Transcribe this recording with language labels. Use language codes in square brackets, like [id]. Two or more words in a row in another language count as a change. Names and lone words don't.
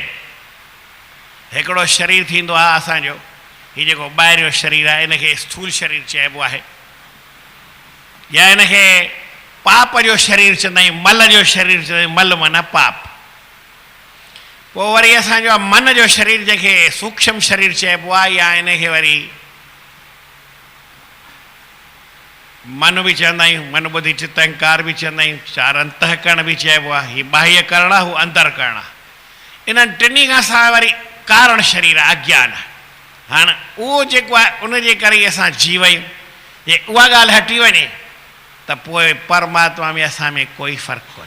[sd] हिकिड़ो शरीर थींदो आहे असांजो, हीउ जेको ॿाहिरियों शरीर आहे इनखे स्थूल शरीर चइबो आहे, या इनखे पाप जो शरीर चवंदा आहियूं, मल जो शरीर चवंदा आहियूं, मल माना पाप। पोइ वरी असांजो मन जो शरीर जंहिंखे सूक्ष्म शरीर चइबो आहे, या इनखे वरी मन बि चवंदा आहियूं, मन बुद्धि चित्त अहंकार बि चवंदा आहियूं, चार अंतःकरण बि चइबो आहे। हीउ बाह्य करण आहे, हू अंतरकरण आहे। इन्हनि टिनी खां सवाइ वरी कारण शरीर आहे, अज्ञान आहे। हाणे उहो जेको आहे उनजे करे असां जीव आहियूं। जे उहा ॻाल्हि हटी वञे त पोइ परमात्मा में असां में कोई फ़र्क़ु कोन्हे।